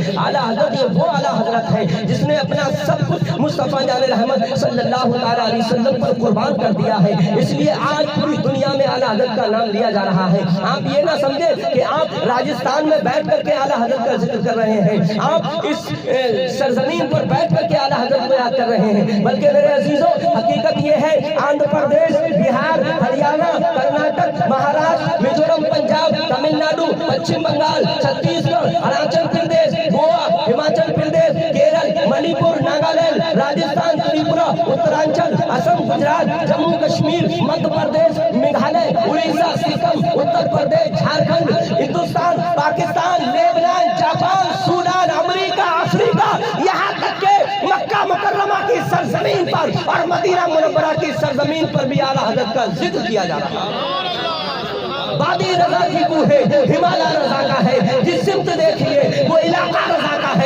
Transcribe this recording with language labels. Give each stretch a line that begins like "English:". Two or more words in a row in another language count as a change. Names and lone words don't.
Urdu: اعلیٰ حضرت یہ وہ اعلیٰ حضرت ہے جس نے اپنا سب کچھ مصطفیٰ جان رحمت صلی اللہ تعالیٰ علیہ وسلم پر قربان کر دیا ہے، اس لیے آج پوری دنیا میں اعلیٰ حضرت کا نام لیا جا رہا ہے۔ آپ یہ نہ سمجھے کہ آپ راجستان میں بیٹھ کر کے اعلیٰ حضرت کا ذکر کر رہے ہیں، آپ اس سرزمین پر بیٹھ کر کے اعلیٰ حضرت کو یاد کر رہے ہیں، بلکہ میرے عزیزوں حقیقت یہ ہے آندھرا پردیش، بہار، ہریانہ، کرناٹک، مہاراشٹر، میزورم، پنجاب، تمل ناڈو، پچھم بنگال، چھتیس گڑھ، اروناچل پردیش، گوا، ہماچل پردیش، کیرل، منی پور، ناگالینڈ، راجستھان، تریپورا، اترانچل، اسم، گجرات، جموں کشمیر، مدھیہ پردیش، میگھالیہ، اڑیسہ، سکم، اتر پردیش، جھارکھنڈ، ہندوستان، پاکستان، لیبنان، جاپان، سوڈان، امریکہ، افریقہ، یہاں تک کہ مکہ مکرمہ کی سرزمین پر اور مدینہ منورہ کی سرزمین پر بھی اعلیٰ حضرت کا ذکر کیا جا رہا ہے۔ وادی رضا کی کوہ ہمالیہ رضا کا ہے، جس سمت دیکھیے وہ علاقہ رضا کا ہے۔